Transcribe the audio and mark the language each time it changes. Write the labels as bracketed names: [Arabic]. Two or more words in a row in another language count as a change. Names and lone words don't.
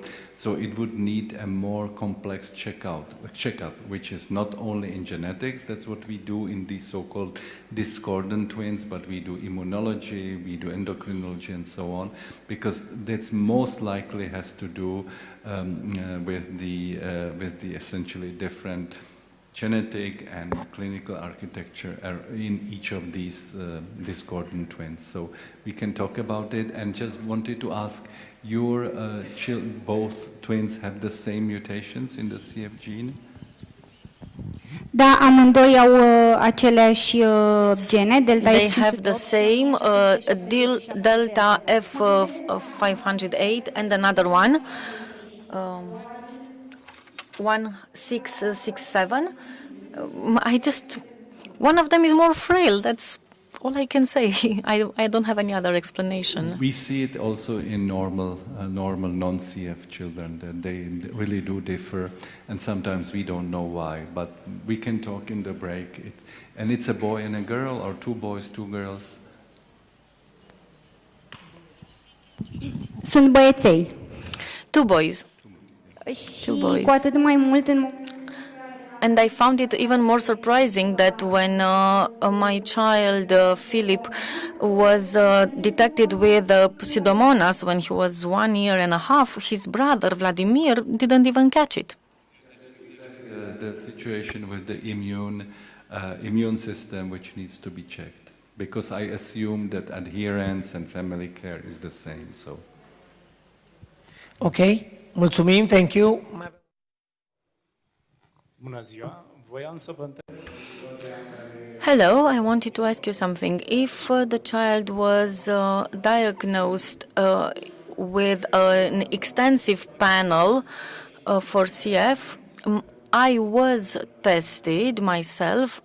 [English] So it would need a more complex checkup, which is not only in genetics, that's what we do in these so-called discordant twins, but we do immunology, we do endocrinology, and so on, because that's most likely has to do with the essentially different genetic and clinical architecture in each of these discordant twins. So we can talk about it, and just wanted to ask, your both twins have the same mutations in the CF gene? [Romanian] Da, amândoi au aceleași gene, delta [English] They have the same delta F508 and another one. 1667. One of them is more frail. That's all I can say. I don't have any other explanation. We see it also in normal non-CF children, that they really do differ, and sometimes we don't know why, but we can talk in the break. And it's a boy and a girl, or two boys, two girls? [Romanian] Sunt băieței. [English] Two boys. [Romanian] Și cu atât mai mult în... [English] And I found it even more surprising that when my child Philip was detected with Pseudomonas when he was 1 year and a half, his brother Vladimir didn't even catch it. The situation with the immune system which needs to be checked, because I assume that adherence and family care is the same. So. Okay. Mulțumim, thank you. [Romanian] Bună ziua. Voiam să vă întreb. [English] Hello, I wanted to ask you something. If the child was diagnosed with an extensive panel for CF, I was tested myself.